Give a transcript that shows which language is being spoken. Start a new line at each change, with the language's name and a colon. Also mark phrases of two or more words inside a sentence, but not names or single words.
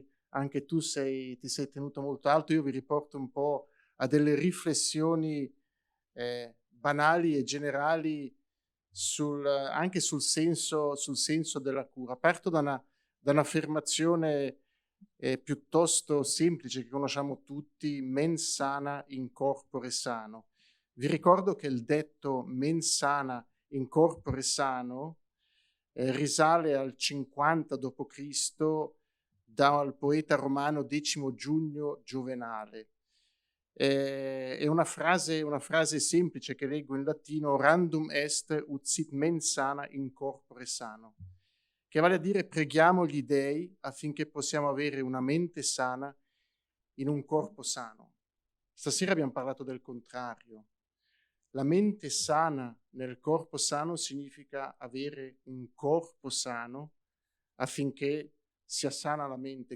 Italian: Anche tu ti sei tenuto molto alto. Io vi riporto un po' a delle riflessioni banali e generali anche sul senso della cura. Parto da un'affermazione piuttosto semplice che conosciamo tutti:
Latin: mens sana in corpore sano.
Italian: Vi ricordo che il detto
Latin: mens sana in corpore sano
Italian: risale al 50 d.C. dal poeta romano Decimo Giugno Giovenale. È una frase semplice che leggo in latino:
Latin: randum est ut sit mens sana in corpore sano,
Italian: che vale a dire preghiamo gli dei affinché possiamo avere una mente sana in un corpo sano. Stasera abbiamo parlato del contrario. La mente sana nel corpo sano significa avere un corpo sano affinché sia sana la mente.